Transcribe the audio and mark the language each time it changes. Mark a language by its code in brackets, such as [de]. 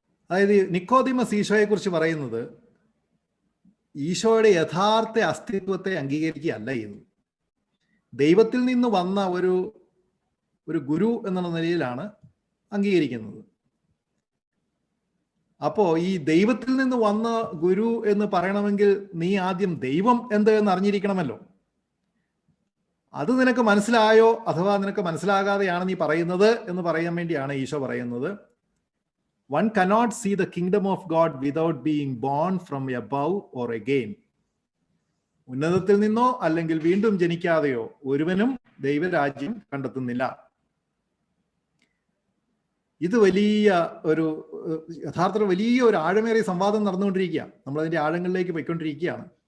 [ml] അതായത് നിക്കോദിമസ് ഈശോയെ കുറിച്ച് പറയുന്നത് ഈശോയുടെ യഥാർത്ഥ അസ്തിത്വത്തെ അംഗീകരിക്കുകയല്ല ചെയ്തത്. ദൈവത്തിൽ നിന്ന് വന്ന ഒരു ഗുരു എന്നുള്ള നിലയിലാണ് അംഗീകരിക്കുന്നത്. അപ്പോ ഈ ദൈവത്തിൽ നിന്ന് വന്ന ഗുരു എന്ന് പറയണമെങ്കിൽ നീ ആദ്യം ദൈവം എന്ത് എന്ന് അറിഞ്ഞിരിക്കണമല്ലോ. അത് നിനക്ക് മനസ്സിലായോ, അഥവാ നിനക്ക് മനസ്സിലാകാതെയാണ് നീ പറയുന്നത് എന്ന് പറയാൻ വേണ്ടിയാണ് ഈശോ പറയുന്നത്, [en] one cannot see the kingdom of God without being born from above or again. [ml] ഉന്നതത്തിൽ നിന്നോ അല്ലെങ്കിൽ വീണ്ടും ജനിക്കാതെയോ ഒരുവനും ദൈവരാജ്യം കണ്ടെത്തുന്നില്ല. ഇത് വലിയ യഥാർത്ഥത്തിൽ വലിയ ഒരു ആഴമേറിയ സംവാദം നടന്നുകൊണ്ടിരിക്കുക. നമ്മളതിന്റെ ആഴങ്ങളിലേക്ക് പോയിക്കൊണ്ടിരിക്കുകയാണ്.